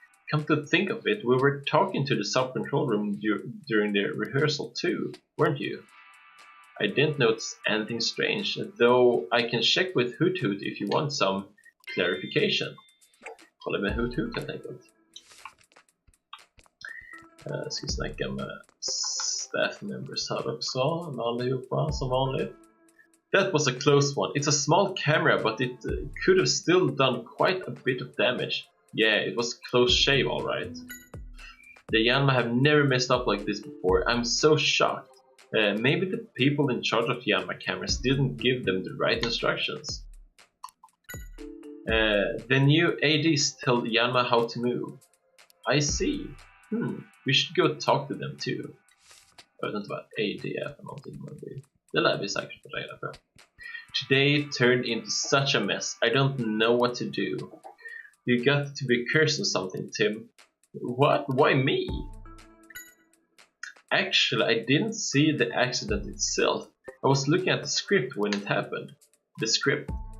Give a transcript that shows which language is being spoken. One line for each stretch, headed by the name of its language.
English: Come to think of it, we were talking to the sub-control room during the rehearsal too, weren't you? I didn't notice anything strange, though I can check with Hoot Hoot if you want some clarification.
Swedish: Kolla med Hoot Hoot helt enkelt. Ska vi snacka med staff members här också, allihopa som vanligt.
English: That was a close one. It's a small camera, but it could have still done quite a bit of damage. Yeah, it was close shave, alright. The Yanma have never messed up like this before. I'm so shocked. Maybe the people in charge of Yanma cameras didn't give them the right instructions. The new ADs tell Yanma how to move. I see. We should go talk to them too.
Swedish: Jag vet inte vad AD är för någonting, men det lär vi säkert få reda på.
English: Today turned into such a mess. I don't know what to do. You got to be cursing something, Tim. What? Why me? Actually, I didn't see the accident itself. I was looking at the script when it happened. The script.